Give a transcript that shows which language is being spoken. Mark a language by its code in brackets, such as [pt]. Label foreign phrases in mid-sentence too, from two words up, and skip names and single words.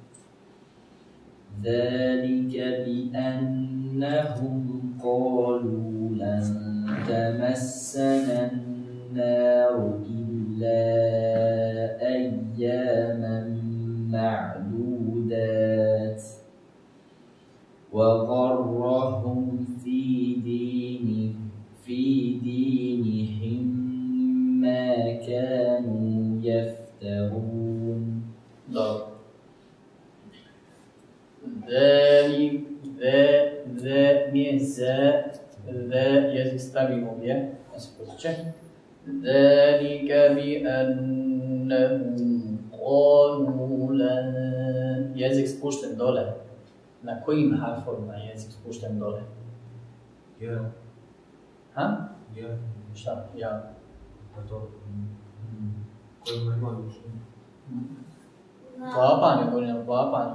[ar] ذلك بأنهم قالوا لن تمسنا النار إلا أياما معدودات وغرهم في دينهم ما كانوا يفترون. ذلك ذا [bs] jezik stavimo ovdje. [ar] ذلك بأنهم قالوا لن. [bs] Jezik spušten dole. Na kojim harfovima je jezik spušten dole? Ja. Ha? Ja. Šta? Ja. Pa to. Kojima ima dušu? Klapanje, govorim o klapanju.